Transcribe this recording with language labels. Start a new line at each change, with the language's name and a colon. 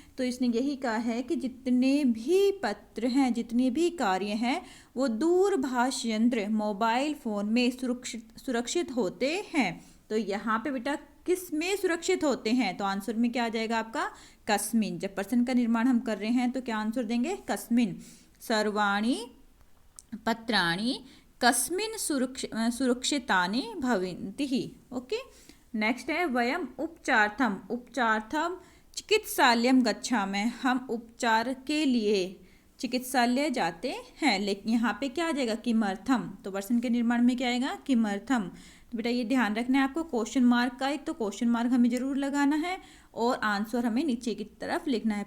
Hindi: तो इसने यही कहा है कि जितने भी पत्र हैं, जितने भी कार्य हैं, वो दूरभाष यंत्र मोबाइल फ़ोन में सुरक्षित होते हैं। तो यहाँ पे बेटा किस में सुरक्षित होते हैं, तो आंसर में क्या आ जाएगा आपका, कस्मिन। जब पर्सन का निर्माण हम कर रहे हैं तो क्या आंसर देंगे, कस्मिन।
Sanskrit: सर्वाणि पत्राणि कस्मिन सुरक्षितानि भवन्ति।
Hindi: ओके, नेक्स्ट है
Sanskrit: वयम उपचार्थम। उपचार्थम चिकित्सालयम गच्छामः,
Hindi: हम उपचार के लिए चिकित्सालय जाते हैं। लेकिन यहाँ पे क्या आ जाएगा, किमर्थम। तो पर्सन के निर्माण में क्या आएगा, किमर्थम। तो बेटा ये ध्यान रखना है आपको, क्वेश्चन मार्क का एक तो क्वेश्चन मार्क हमें जरूर लगाना है और आंसर हमें नीचे की तरफ लिखना है।